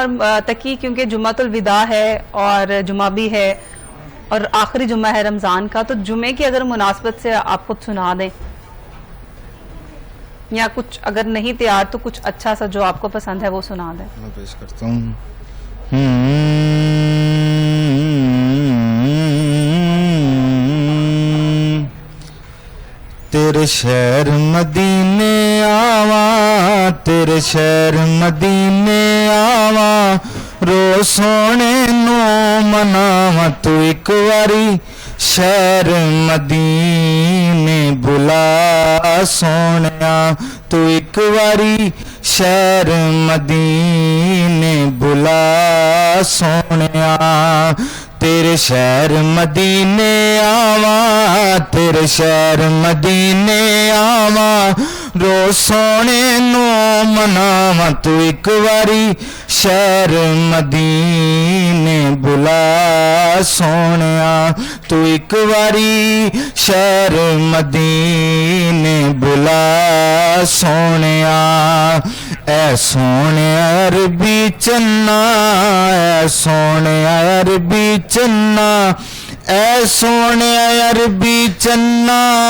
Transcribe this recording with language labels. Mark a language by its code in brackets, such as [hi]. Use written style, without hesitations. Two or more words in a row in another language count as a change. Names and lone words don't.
[ur] اور تقی کیونکہ جمعۃ الوداع ہے اور جمعہ بھی ہے اور آخری جمعہ ہے رمضان کا, تو جمعے کی اگر مناسبت سے آپ خود سنا دیں, یا کچھ اگر نہیں تیار تو کچھ اچھا سا جو آپ کو پسند ہے وہ سنا دیں. میں پیش کرتا ہوں. [pa] تیرے شہر مدینے آواں, تیرے شہر مدینے آواں, رو سونے نو مناواں, تو ایک واری شہر مدینے بلا سونیا, تو ایک واری شہر مدینے بلا سونیا. تیرے شہر مدینے آواں, تیرے شہر مدینے آواں, رو سونے نو مناواں, تو ایک واری شہر مدینے بلا سونیا, تو ایک واری شہر مدینے بلا سونیا. اے سونے عربی چنا, اے سونے عربی چنا, اے سونے عربی چنا,